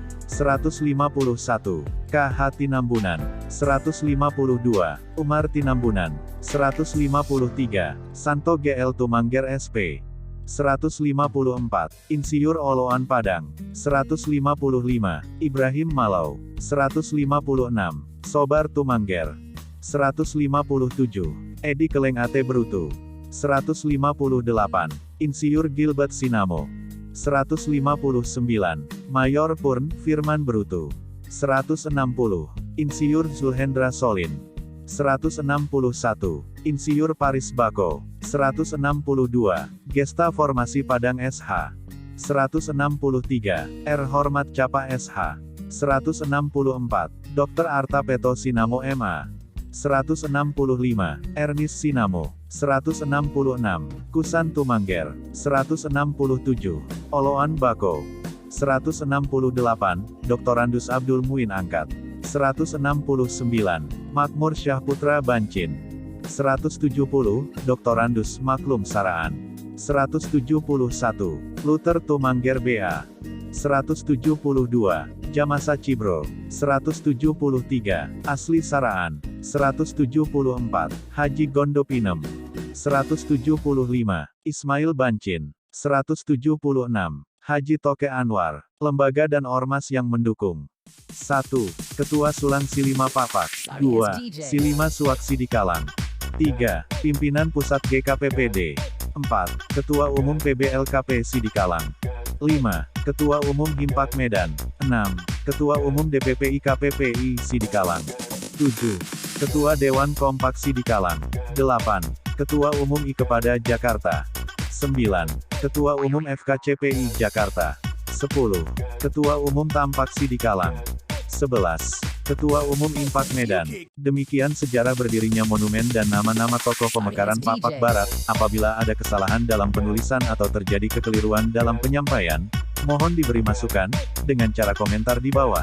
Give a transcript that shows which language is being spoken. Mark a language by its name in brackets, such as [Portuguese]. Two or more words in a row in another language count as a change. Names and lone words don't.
[Indonesian] 151, KH Tinambunan. 152, Umar Tinambunan. 153, Santo GL Tumangger SP. 154, Insinyur Oloan Padang. 155, Ibrahim Malau. 156, Sobar Tumangger. 157, Edi Keleng Ate Berutu. 158, Insinyur Gilbert Sinamo. 159, Mayor Purn Firman Berutu. 160, Insinyur Zulhendra Solin. 161, Insinyur Paris Bako. 162, Gesta Formasi Padang SH. 163, R. Hormat Capa SH. 164, Dr. Arta Peto Sinamo MA. 165, Ernest Sinamo. 166, Kusan Tumangger. 167, Oloan Bako. 168, Doktorandus Abdul Muin Angkat. 169, Makmur Syahputra Bancin. 170, Doktorandus Maklum Saraan. 171, Luther Tumangger BA. 172, Jamasa Cibro. 173, Asli Saraan. 174, Haji Gondopinem. 175, Ismail Bancin. 176, Haji Toke Anwar. Lembaga dan ormas yang mendukung. 1. Ketua Sulang Silima Papak. 2. Silima Suwaksi Dikalang. 3. Pimpinan Pusat GKPPD. 4. Ketua Umum PBLKP Sidikalang. 5. Ketua Umum Himpak Medan. 6. Ketua Umum DPP IKPPI Sidikalang. 7. Ketua Dewan Kompak Sidikalang. 8. Ketua Umum IKepada Jakarta. 9. Ketua Umum FKCPI Jakarta. 10. Ketua Umum Tampak Sidikalang. 11. Ketua Umum Impak Medan. Demikian sejarah berdirinya monumen dan nama-nama tokoh pemekaran Papak Barat. Apabila ada kesalahan dalam penulisan atau terjadi kekeliruan dalam penyampaian, mohon diberi masukan, dengan cara komentar di bawah.